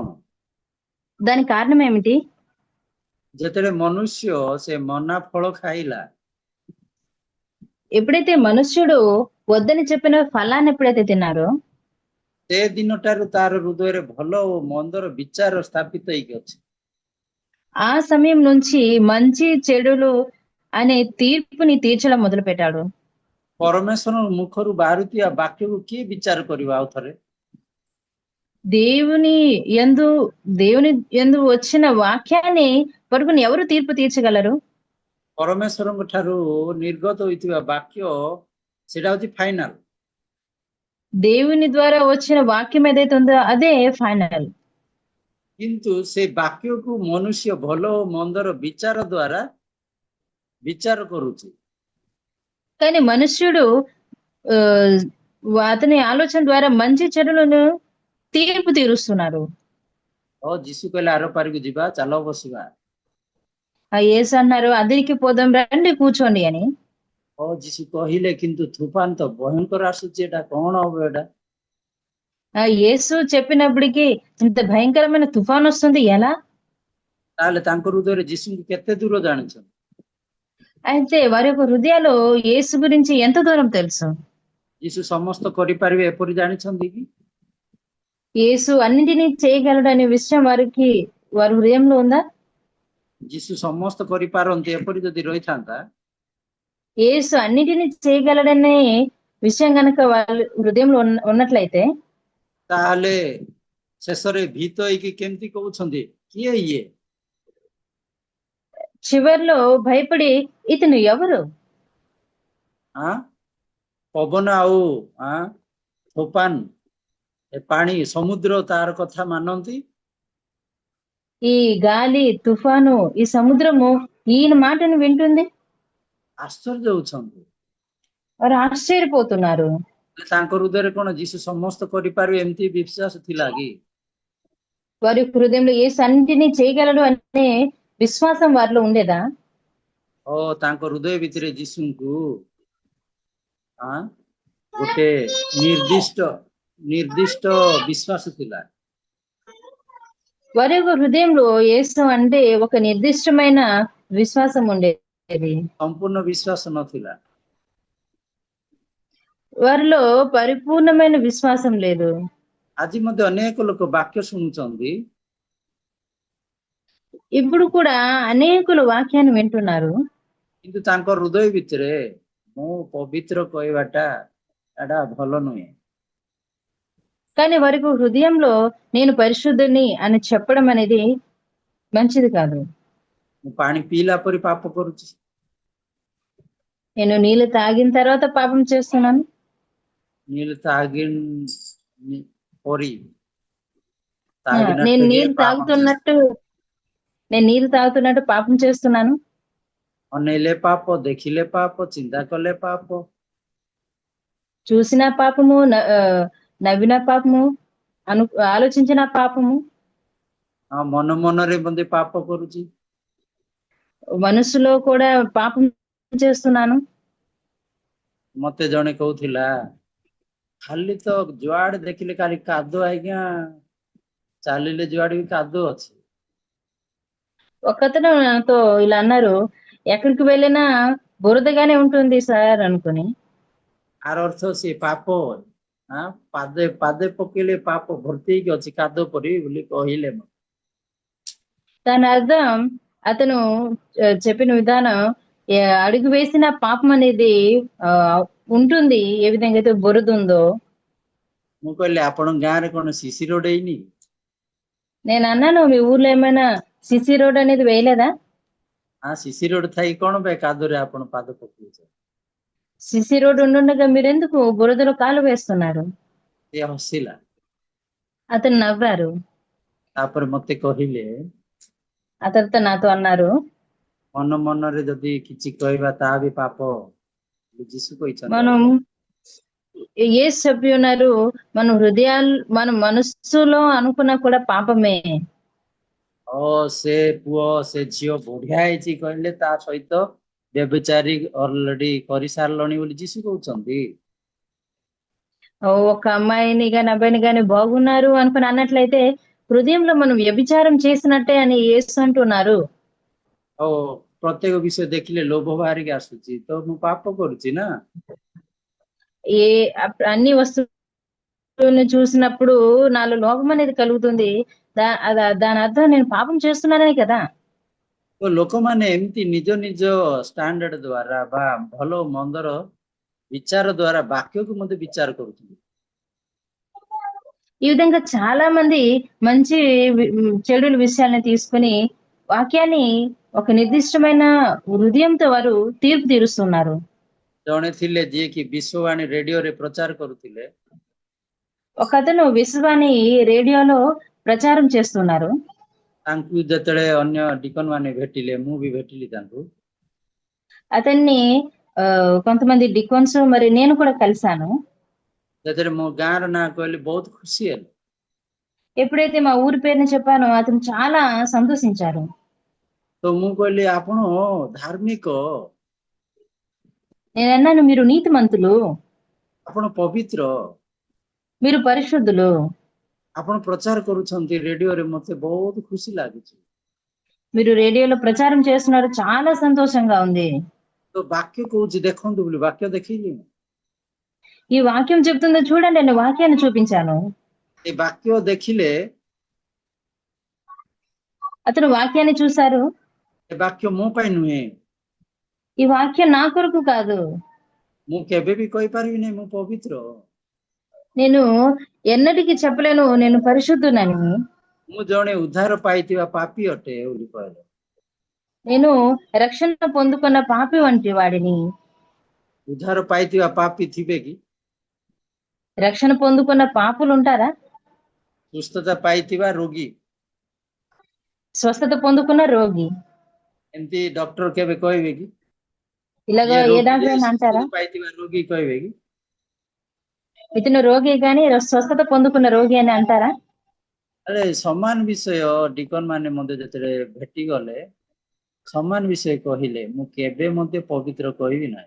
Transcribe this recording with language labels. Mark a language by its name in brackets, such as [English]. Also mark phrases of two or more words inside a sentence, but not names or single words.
[Telugu] దాని కారణం ఏమిటి? [Odia] ଯେତେବେଳେ ମନୁଷ୍ୟ ସେ ମନା ଫଳ ଖାଇଲା [Telugu] ఎప్పుడైతే మనుష్యుడు వద్దని చెప్పిన ఫలాన్ని ఎప్పుడైతే తిన్నారో [Odia] ସେ ଦିନଠାରୁ ତାର ହୃଦୟରେ ଭଲ ଓ ମନ୍ଦର ବିଚାର ସ୍ଥାପିତ ହେଇକି ଅଛି। [Telugu] ఆ సమయం నుంచి మంచి చెడులు అనే తీర్పుని తీర్చడం మొదలు పెట్టాడు. [Odia] ପରମେଶ୍ୱର ମୁଖରୁ ବାହାରୁଥିବା ବାକ୍ୟକୁ କିଏ ବିଚାର କରିବ ଆଉ ଥରେ? [Telugu] దేవుని యందు వచ్చిన వాక్యాన్ని పట్టుకుని ఎవరు తీర్పు తీర్చగలరు? [Odia] ପରମେଶ୍ୱରଙ୍କ ଠାରୁ ନିର୍ଗତ ହୋଇଥିବା ବାକ୍ୟ ସେଟା ହଉଛି ଫାଇନାଲ। [Telugu] దేవుని ద్వారా వచ్చిన వాక్యం ఏదైతే ఉందో అదే ఫైనల్. [Odia] କିନ୍ତୁ ସେ ବାକ୍ୟକୁ ମନୁଷ୍ୟ ଭଲ ଓ ମନ୍ଦର ବିଚାର ଦ୍ୱାରା ବିଚାର କରୁଛି। [Telugu] కానీ మనుష్యుడు అతని ఆలోచన ద్వారా మంచి చెడులను తీర్పు తీరుస్తున్నారు. [Odia] ଯୀଶୁ କହିଲେ ଆର ପାରିକୁ ଯିବା, ଚାଲ ବସିବା। [Telugu] యేసు అన్నారు అదిరికి పోదాం రండి కూర్చోండి అని. [Odia] ଯୀଶୁ କହିଲେ କିନ୍ତୁ ତୁଫାନ ତ ଭୟଙ୍କର ଆସୁଛି, ଏଟା କଣ ହବ ଏଟା? [Telugu] యేసు చెప్పినప్పటికీ ఇంత భయంకరమైన తుఫాన్ వస్తుంది ఎలా? [Odia] ତାହେଲେ ତାଙ୍କ ହୃଦୟରେ ଯୀଶୁଙ୍କୁ କେତେ ଦୂର ଜାଣିଛନ୍ତି? [Telugu] అయితే వారి యొక్క హృదయాలు యేసు గురించి ఎంత దూరం తెలుసు? [Odia] ଯୀଶୁ ସମସ୍ତ କରିପାରିବେ ଏପରି ଜାଣିଛନ୍ତି କି? [Telugu] యేసు అన్నింటినీ చేయగలడు అనే విషయం వారి హృదయంలో ఉందా? [Odia] ଯୀଶୁ ସମସ୍ତ କରିପାରନ୍ତି ଏପରି ଯଦି ରହିଥାନ୍ତା [Telugu] యేసు అన్నిటినీ చేయగలడనే విషయం కనుక వాళ్ళ హృదయంలో ఉన్నట్లయితే [Odia] ତାହେଲେ ଶେଷରେ ଭୀତ ହେଇକି କେମିତି କହୁଛନ୍ତି କିଏ ଇଏ? [Telugu] చివర్లో భయపడి ఇతను ఎవరు? [Odia] ପବନ ଆଉ ତୋଫାନ ପାଣି ସମୁଦ୍ର ତାର କଥା ମାନନ୍ତି? [Telugu] ఈ గాలి తుఫాను ఈ సముద్రము ఈయన మాటను వింటుంది? [Odia] ଆଶ୍ଚର୍ଯ୍ୟ ହଉଛନ୍ତି। [Telugu] వారు ఆశ్చర్యపోతున్నారు। [Odia] ତାଙ୍କ ହୃଦୟରେ କଣ ଯୀଶୁ ସମସ୍ତ କରିପାରିବେ ଏମିତି ବିଶ୍ୱାସ ଥିଲା କି? [Telugu] వారి హృదయంలో యేసు అన్నిటినీ చేయగలడు అనే విశ్వాసం వారిలో ఉండేదా? [Odia] ତାଙ୍କ ହୃଦୟ ଭିତରେ ଯୀଶୁଙ୍କୁ ଗୋଟେ ନିର୍ଦ୍ଦିଷ୍ଟ ବିଶ୍ୱାସ ଥିଲା। [Telugu] వారి యొక్క హృదయంలో యేసు అంటే ఒక నిర్దిష్టమైన విశ్వాసం ఉండేది, [Odia] ସମ୍ପୂର୍ଣ୍ଣ ବିଶ୍ୱାସ ନଥିଲା। [Telugu] వారిలో పరిపూర్ణమైన విశ్వాసం లేదు। [Odia] ଆଜି ମଧ୍ୟ ଅନେକ ଲୋକ ବାକ୍ୟ ଶୁଣୁଛନ୍ତି, [Telugu] ఇప్పుడు కూడా అనేకులు వాక్యాన్ని వింటున్నారు, [Odia] କିନ୍ତୁ ତାଙ୍କ ହୃଦୟ ଭିତରେ ମୁଁ ପବିତ୍ର କହିବାଟା ଏଟା ଭଲ ନୁହେଁ। [Telugu] కానీ వారికి హృదయంలో నేను పరిశుద్ధుని అని చెప్పడం అనేది మంచిది కాదు। [Odia] ମୁଁ ପାଣି ପିଇଲା ପରେ ପାପ କରୁଛି, [Telugu] నేను నీళ్ళు తాగిన తర్వాత పాపం చేస్తున్నాను, నీళ్ళు తాగిన పరి నేను నీళ్ళు తాగుతున్నట్టు పాపం చేస్తున్నాను। [Odia] ଅନେଇଲେ ପାପ, ଦେଖିଲେ ପାପ, ଚିନ୍ତା କଲେ ପାପ, [Telugu] చూసిన పాపము, నవ్విన పాపము, ఆలోచించిన పాపము, [Odia] ମନ ମନରେ ମଧ୍ୟ ପାପ କରୁଛି, [Telugu] మనసులో కూడా పాపం చేస్తున్నాను। [Odia] ମତେ ଜଣେ କହୁଥିଲା ଖାଲି ତ ଯୁଆଡେ ଦେଖିଲେ ଖାଲି କାଦୁଅ, ଆଜ୍ଞା ଚାଲିଲେ ଯୁଆଡେ ବି କାଦୁଅ ଅଛି। [Telugu] ఒకతను నాతో ఇలా అన్నారు, ఎక్కడికి వెళ్ళినా బురదగానే ఉంటుంది సార్ అనుకుని. [Odia] ଆର ଅର୍ଥ ସେ ପାପ ପାଦେ ପାଦେ ପକେଇଲେ ପାପ ଭର୍ତ୍ତି ହେଇକି ଅଛି କାଦୁଅ ପରି ବୋଲି କହିଲେ ମତେ। [Telugu] దాని అర్థం అతను చెప్పిన విధానం, అడుగు వేసిన పాపం అనేది ఆ ఉంటుంది, ఏ విధంగా అయితే బురద ఉందో. [Odia] ମୁଁ କହିଲି ଆପଣଙ୍କ ଗାଁରେ କଣ [English] CC road [Odia] ହେଇନି? [Telugu] నేను అన్నాను, మీ ఊర్లో ఏమైనా [English] CC road [Telugu] అనేది వేయలేదా? [English] CC road [Odia] ଥାଇ କଣ ପାଇଁ କାଦୁଅରେ ଆପଣ ପାଦ ପକଉଛ? [English] CC road [Telugu] ఉండుండగా మీరెందుకు బురదలో కాలు వేస్తున్నారు? [Odia] ସେ ହସିଲା। [Telugu] అతను నవ్వారు. [Odia] ତାପରେ ମତେ କହିଲେ [Telugu] అతనితో నాతో అన్నారు, [Odia] ମନ ମନରେ ଯଦି କିଛି କହିବା ତାହା ବି ପାପ ବୋଲି ଯୀଶୁ କହିଛନ୍ତି। [Telugu] మనం యేసు చెప్పి ఉన్నారు, మన మనస్సులో అనుకున్నా కూడా పాపమే. [Odia] ସେ ପୁଅ ସେ ଝିଅ ବଢିଆ ହେଇଛି କହିଲେ ତା ସହିତ ବ୍ୟభిଚାରୀ ଅଲରେଡି କରିସାରିଲଣି ବୋଲି ଯୀଶୁ କହୁଛନ୍ତି। [Telugu] ఒక అమ్మాయిని గాని అబ్బాయిని గాని బాగున్నారు అనుకుని అన్నట్లయితే హృదయంలో మనం వ్యభిచారం చేసినట్టే అని యేసు అంటున్నారు. [Odia] ଆଉ ପ୍ରତ୍ୟେକ ବିଷୟ ଦେଖିଲେ ଲୋଭ ବାହାରିକି ଆସୁଛି ତ ମୁଁ ପାପ କରୁଛି ନା। [Telugu] ఏ అన్ని వస్తువులను చూసినప్పుడు నాలో లోభం అనేది కలుగుతుంది. దాని అర్థం నేను పాపం చేస్తున్నానని కదా. [Odia] ତ ଲୋକମାନେ ଏମିତି ନିଜ ନିଜ ଷ୍ଟାଣ୍ଡାର୍ଡ ଦ୍ଵାରା ବା ଭଲ ମନ୍ଦର ବିଚାର ଦ୍ଵାରା ବାକ୍ୟକୁ ମଧ୍ୟ ବିଚାର କରୁଛନ୍ତି। [Telugu] ఈ విధంగా చాలా మంది మంచి చెడుల విషయాల్ని తీసుకుని వాక్యాన్ని ఒక నిర్దిష్టమైన హృదయంతో వారు తీర్పు తీరుస్తున్నారు. [Odia] ଜଣେ ଥିଲେ ଯିଏକି ବିଶ୍ୱବାଣୀ ରେଡିଓରେ ପ୍ରଚାର କରୁଥିଲେ। [Telugu] ఒకతను విశ్వాన్ని రేడియోలో ప్రచారం చేస్తున్నారు. [Odia] ତାଙ୍କୁ ଯେତେବେଳେ ଅନ୍ୟ ଡିକନ ମାନେ ଭେଟିଲେ, ମୁଁ ବି ଭେଟିଲି ତାଙ୍କୁ। [Telugu] అతన్ని కొంతమంది డికోన్స్ మరి నేను కూడా కలిశాను. [Odia] ଯେତେବେଳେ ମୋ ଗାଁର ନାଁ କହିଲେ ବହୁତ ଖୁସି ହେଲେ। [Telugu] ఎప్పుడైతే మా ఊరి పేరుని చెప్పానో అతను చాలా సంతోషించారు. [Odia] ତ ମୁଁ କହିଲି ଆପଣ ଧାର୍ମିକ, [Telugu] నేను అన్నాను, మీరు నీతిమంతులు, [Odia] ଆପଣ ପବିତ୍ର, [Telugu] మీరు పరిశుద్ధులు, [Odia] ଆପଣ ପ୍ରଚାର କରୁଛନ୍ତି ରେଡିଓରେ, ମତେ ବହୁତ ଖୁସି ଲାଗୁଛି। [Telugu] మీరు రేడియోలో ప్రచారం చేస్తున్నారు, చాలా సంతోషంగా ఉంది. [Odia] ତ ବାକ୍ୟ କହୁଛି ଦେଖନ୍ତୁ ବୋଲି ବାକ୍ୟ ଦେଖେଇଲି। [Telugu] ఈ వాక్యం చెప్తుందో చూడండి అని వాక్యాన్ని చూపించాను. [Odia] ଏ ବାକ୍ୟ ଦେଖିଲେ [Telugu] అతను వాక్యాన్ని చూశారు. [Odia] ଏ ବାକ୍ୟ ମୋ ପାଇଁ ନୁହେଁ, [Telugu] ఈ వాక్యం నా కొరకు కాదు, [Odia] ମୁଁ କେବେ ବି କହିପାରିବିନି ମୁଁ ପବିତ୍ର, [Telugu] నేను ఎన్నటికీ చెప్పలేను నేను పరిశుద్ధునని, [Odia] ମୁଁ ଜଣେ ଉଦ୍ଧାର ପାଇଥିବା ପାପୀ ଅଟେ ବୋଲି କହିଲେ। [Telugu] నేను రక్షణ పొందుకున్న పాపి వంటి వాడిని। [Odia] ଉଦ୍ଧାର ପାଇଥିବା ପାପୀ ଥିବେ କି? [Telugu] రక్షణ పొందుకున్న పాపులు ఉంటారా? [Odia] ସୁସ୍ଥତା ପାଇଥିବା ରୋଗୀ, [Telugu] స్వస్థత పొందుకున్న రోగి, [Odia] ଏମିତି ଡକ୍ଟର କେବେ କହିବେ କି? [Telugu] ఇలాగ [Odia] ଇଏ [Telugu] ఏ [Odia] ରୋଗୀ ଯେ [Telugu] డాక్టర్ అంటారా? [Odia] ସୁସ୍ଥତା ପାଇଥିବା ରୋଗୀ କହିବେ କି? [Telugu] ఇతను రోగి కానీ స్వస్థత పొందుకున్న రోగి అని అంటారా? [Odia] ଆରେ ସମାନ ବିଷୟ ଡିକନ ମାନେ ମଧ୍ୟ ଯେତେବେଳେ ଭେଟି ଗଲେ ସମାନ ବିଷୟ କହିଲେ, ମୁଁ କେବେ ମଧ୍ୟ ପବିତ୍ର କହିବି ନାହିଁ।